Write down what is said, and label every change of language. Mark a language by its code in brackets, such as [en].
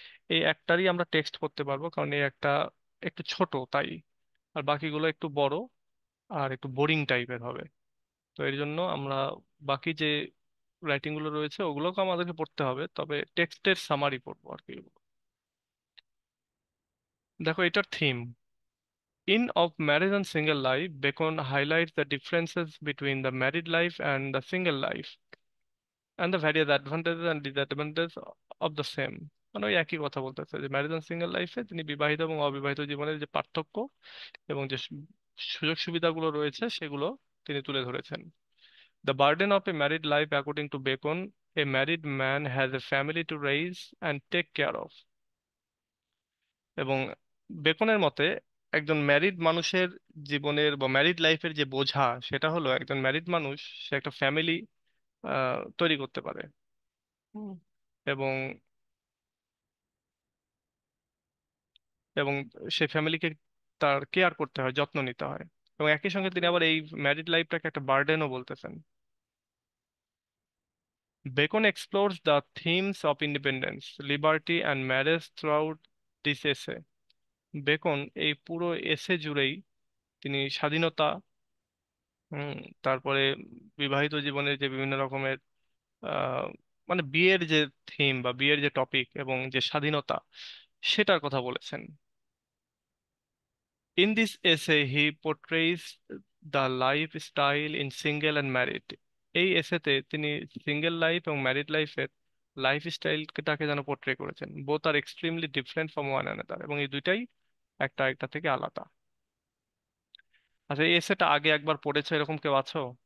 [bn] এই একটারই আমরা টেক্সট করতে পারবো, কারণ এই একটা একটু ছোট তাই। আর বাকিগুলো একটু বড় আর একটু বোরিং টাইপের হবে। তো এর জন্য আমরা বাকি যে রাইটিং গুলো রয়েছে ওগুলোকে আমাদেরকে পড়তে হবে, তবে টেক্সটের সামারি পড়বো আর কি। দেখো এটার theme, [en] In Of Marriage and Single Life, Bacon highlights the differences between the married life and the single life and the various advantages and disadvantages of the same. [bn] মানে ওই একই কথা বলতেছে যে ম্যারেজ এন্ড সিঙ্গেল লাইফে তিনি বিবাহিত এবং অবিবাহিত জীবনের যে পার্থক্য এবং যে সুযোগ সুবিধাগুলো রয়েছে সেগুলো তিনি তুলে ধরেছেন। [en] The burden of a married life, according to Bacon, a married man has a family to raise and take care of. [bn] এবং বেকনের মতে একজন ম্যারিড মানুষের জীবনের বা ম্যারিড লাইফের যে বোঝা সেটা হলো একজন ম্যারিড মানুষ সে একটা ফ্যামিলি তৈরি করতে পারে। হুম। এবং এবং সেই ফ্যামিলিকে তার কেয়ার করতে হয়, যত্ন নিতে হয়। এবং একই সঙ্গে তিনি আবার এই ম্যারিড লাইফটাকে একটা বার্ডেনও বলতেছেন। [en] Bacon explores the themes of independence, liberty, and marriage throughout this essay. [bn] Beacon এই পুরো এসে জুড়েই তিনি স্বাধীনতা, হুম, তারপরে বিবাহিত জীবনের যে বিভিন্ন রকমের আহ মানে বিয়ের যে থিম বা বিয়ের যে টপিক এবং যে স্বাধীনতা সেটার কথা বলেছেন। [en] In this essay, he portrays the lifestyle in single and married. [bn] এই এসেতে তিনি সিঙ্গেল লাইফ এবং ম্যারিড লাইফের লাইফস্টাইলটাকে যেন পোর্ট্রে করেছেন। [en] both are extremely different from one another, [bn] এবং এই দুইটাই একটা একটা থেকে আলাদা। আচ্ছা, এই এসেটা আগে একবার পড়েছো এরকম কেউ আছো?